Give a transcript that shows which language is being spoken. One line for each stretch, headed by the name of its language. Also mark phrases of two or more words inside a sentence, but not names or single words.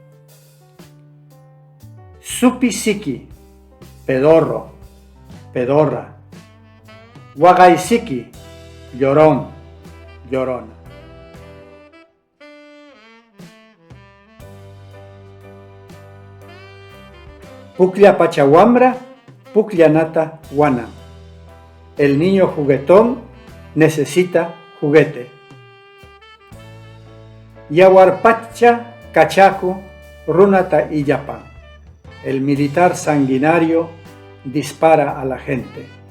Quechua: Supi siki,
Spanish: pedorro, pedorra.
Quechua: Guagay siki,
Spanish: llorón, llorona.
Quechua: Puklia pachahuambra, puklia nata guana.
Spanish: El niño juguetón necesita juguete.
Quechua: Yawarpacha cachacu runata iyapan.
Spanish: El militar sanguinario dispara a la gente.